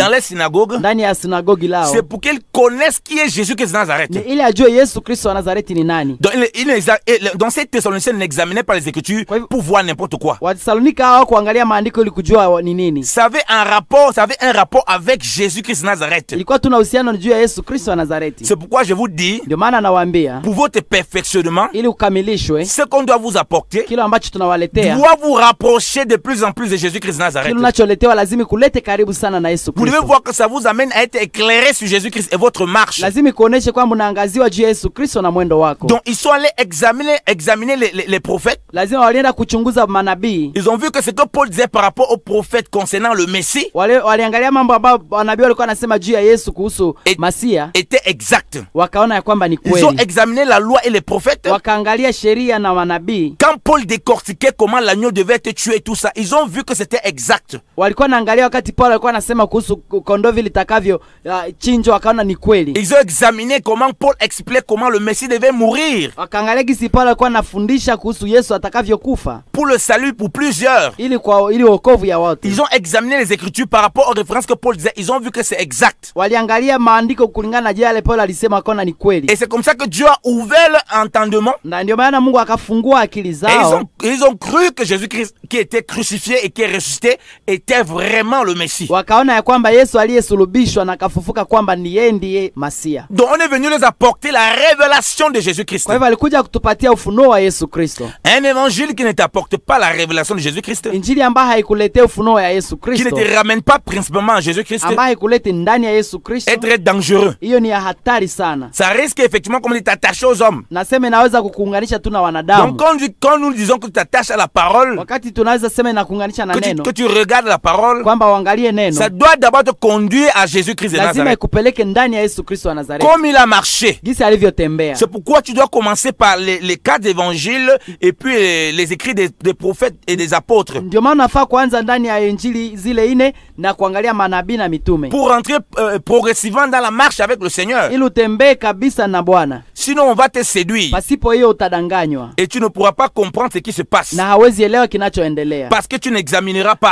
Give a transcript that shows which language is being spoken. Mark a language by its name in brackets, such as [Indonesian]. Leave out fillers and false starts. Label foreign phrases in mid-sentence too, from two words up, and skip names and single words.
[French] dans les synagogues, [Swahili] ndani ya sinagogi lao, [French] c'est pour qu'ils connaissent qui est Jésus-Christ de Nazareth. [Swahili] ni ili ajue Yesu Kristo wa Nazareti ni nani. [French] Donc, dans cette Thessaloniciens, ils n'examinaient pas les Écritures pour voir n'importe quoi. [Swahili] Watesalonika hao kuangalia maandiko ili kujua ni nini. [French] Ça avait un rapport avec Jésus-Christ de Nazareth. [Swahili] Ilikuwa tuna uhusiano juu ya Yesu Kristo wa Nazareti. [French] C'est pourquoi je vous dis, [Swahili] Ndio maana nawaambia, [French] pour votre perfectionnement, [Swahili] ili ukamilishwe, [French] ce qu'on doit vous apporter [Swahili] kile ambacho tunawaletea, [French] doit vous rapprocher de plus en plus de Jésus-Christ de Nazareth. [Swahili] kile unacholetewa lazima kulete karibu sana na Yesu [French] Vous devez [Swahili] Kristo. [French] voir que ça vous amène à être éclairé sur Jésus-Christ et votre marche. [Swahili] Lazima kuoneshe kwamba unaangaziwa juu ya Yesu Kristo na mwendo wako. [French] Donc ils sont allés examiner les prophètes. [Swahili] Lazima walienda kuchunguza manabii. [French] Ils ont vu que ce que Paul disait par rapport aux prophètes concernant le Messie [Swahili] Waliangalia mambo ambayo manabii walikuwa wanasema juu ya Yesu kuhusu Masia, [French] était exact. [Swahili] wakaona ya kwamba ni [French] Ils ont [Swahili] kweli. [French] examiné la loi et les prophètes. [Swahili] Wakaangalia sheria na manabii. [French] Quand Paul décortiquait comment l'agneau devait être tué et tout ça, ils ont vu que c'était exact. [Swahili] Walikuwa naangalia wakati Paulo alikuwa anasema kuhusu kondoo vile litakavyo chinjwa, wakaona ni kweli. [French] Ils ont examiné comment Paul expliquait comment le Messie devait mourir [Swahili] Wakaangalia gisi Paulo alikuwa anafundisha kuhusu Yesu atakavyokufa [French] pour le salut pour plusieurs. [Swahili] ili wokovu ya wote. [French] Ils ont examiné les Écritures par rapport aux références que Paul disait. Ils ont vu que c'est exact. [Swahili] Waliangalia maandiko kulingana na yale Paulo alisema, wakaona ni kweli. [French] Et c'est comme ça que Dieu a ouvert leur entendement. [Swahili] Na ndio maana Mungu akafungua akili [French] Et [Swahili] zao, [French] ils ont cru que Jésus-Christ qui était crucifié et qui est ressuscité était vraiment le Messie. [Swahili] wakaona ya kwamba Yesu aliyesulubishwa na akafufuka kwamba ni yeye ndiye Masia. [French] Donc on est venu les apporter la révélation de Jésus-Christ. [Swahili] Kwa hivyo alikuja kutupatia ufunuo wa Yesu Kristo. [French] Un évangile qui ne t'apporte pas la révélation de Jésus-Christ, [Swahili] Injili ambayo haikuletea ufunuo ya Yesu [French] qui ne [Swahili] Kristo, [French] te ramène pas principalement à Jésus-Christ, [Swahili] ambayo haikuleti ndani ya Yesu Kristo, [French] est très dangereux. [Swahili] hiyo ni ya hatari sana. [French] Ça risque effectivement, comme on dit, t'attacher aux hommes. [Swahili] Nasema inaweza kukuunganisha tu na wanadamu. [French] Donc quand nous disons que tu t'attaches à la parole, [Swahili] Wakati tunaweza sema inakuunganisha na neno, [French] que tu regardes la parole, [Swahili] kwamba uangalie neno, [French] ça doit d'abord te conduire à Jésus-Christ de [Swahili] lazima [French] Nazareth. [Swahili] ikupeleke ndani ya Yesu Kristo wa Nazareti, [French] Comme il a marché. [Swahili] gisi alivyotembea. [French] C'est pourquoi tu dois commencer par les quatre évangiles et puis les écrits des prophètes et des apôtres. [Swahili] Ndio maana nafaa kuanza ndani ya Injili zile ine na kuangalia manabii na mitume, [French] Pour rentrer progressivement dans la marche avec le Seigneur. [Swahili] ili utembee kabisa na Bwana. [French] Sinon on va te séduire. [Swahili] Pasipo hiyo utadanganywa [French] Et tu ne pourras pas comprendre ce qui se passe. [Swahili] na hawezi elewa kinachoendelea, [French] Parce que tu n'examineras pas.